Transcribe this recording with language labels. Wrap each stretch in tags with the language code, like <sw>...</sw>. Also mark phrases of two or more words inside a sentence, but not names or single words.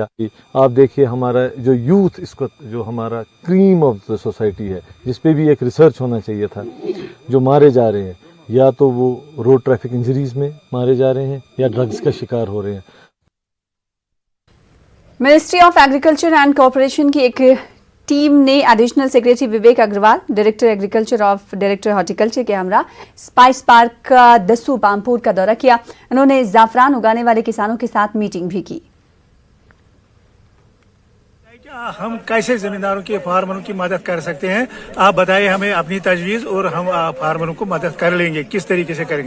<ur>آپ دیکھیے ہمارا جو یوتھ، اس کو جو ہمارا</ur> <en>cream of the society</en> <ur>ہے، جس پہ بھی ایک ریسرچ ہونا چاہیے تھا، جو مارے جا رہے ہیں، یا تو وہ</ur> <en>road traffic injuries</en> <ur>میں مارے جا رہے ہیں یا ڈرگز کا شکار ہو رہے ہیں۔ منسٹری آف ایگریکلچر اینڈ کوآپریشن کی ایک ٹیم نے</ur> <en>additional secretary</en> <ur>وویک اگروال،</ur> <en>director agriculture</en> <ur>اور</ur> <en>director horticulture</en> <ur>کے ہمراہ اسپائس پارک دسو پامپور کا دورہ کیا۔ انہوں نے زعفران اگانے والے کسانوں کے ساتھ میٹنگ بھی کی۔ ہم کیسے زمینداروں کے فارمروں کی مدد کر سکتے ہیں؟ آپ بتائیے ہمیں اپنی تجویز، اور ہم فارمروں کو مدد کر لیں گے، کس طریقے سے کریں گے۔</ur>